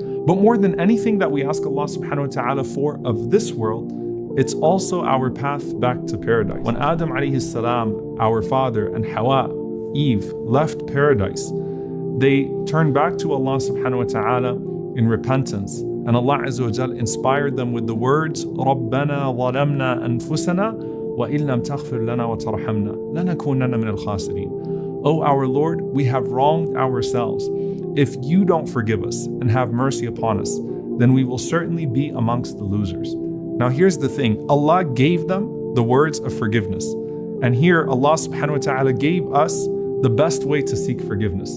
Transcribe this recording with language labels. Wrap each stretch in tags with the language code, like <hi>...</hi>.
<en>But more than anything that we ask Allah subhanahu wa ta'ala for of this world, it's also our path back to paradise. When Adam alayhi salam, our father, and Hawa, Eve, left paradise, they turned back to Allah subhanahu wa ta'ala in repentance. And Allah Azza wa Jal inspired them with the words,</en> <ar>رَبَّنَا ظَلَمْنَا أَنفُسَنَا وَإِن لَمْ تَغْفِرْ لَنَا وَتَرْحَمْنَا لَنَكُونَنَّ مِنَ الْخَاسِرِينَ.</ar> <en>O our Lord, we have wronged ourselves. If you don't forgive us and have mercy upon us, then we will certainly be amongst the losers. Now here's the thing, Allah gave them the words of forgiveness. And here Allah subhanahu wa ta'ala gave us the best way to seek forgiveness.</en>